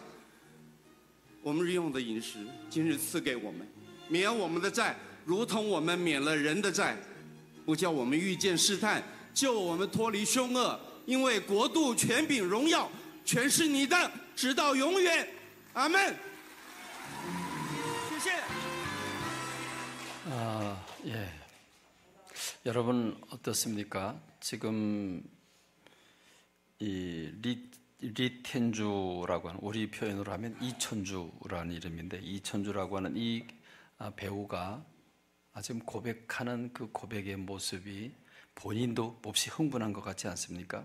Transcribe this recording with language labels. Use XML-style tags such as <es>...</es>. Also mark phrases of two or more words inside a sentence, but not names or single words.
<zh>我们日用的饮食，今日赐给我们，免我们的债，如同我们免了人的债，不叫我们遇见试探，救我们脱离凶恶，因为国度、权柄、荣耀全是你的，直到永远。阿们。谢谢。</zh> <ko>예. 여러분 어떻습니까? 지금 이 리텐주라고 하는, 우리 표현으로 하면 이천주라는 이름인데, 이천주라고 하는 이 배우가 지금 고백하는 그 고백의 모습이 본인도 몹시 흥분한 것 같지 않습니까?</ko>